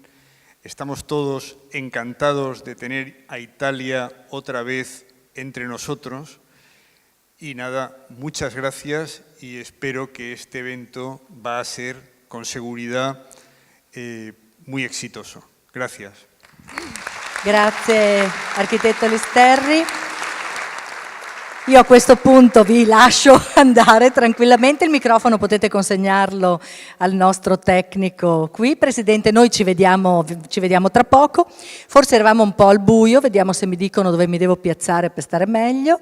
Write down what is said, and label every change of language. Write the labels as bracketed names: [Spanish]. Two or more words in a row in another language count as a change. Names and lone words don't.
[Spanish] Estamos todos encantados de tener a Italia otra vez entre nosotros. Y nada, muchas gracias y espero que este evento va a ser con seguridad muy exitoso. Gracias. [Italian] Grazie architetto Listerri. Io a questo punto vi lascio andare tranquillamente, il microfono potete consegnarlo al nostro tecnico qui. Presidente, noi ci vediamo tra poco, forse eravamo un po' al buio, vediamo se mi dicono dove mi devo piazzare per stare meglio.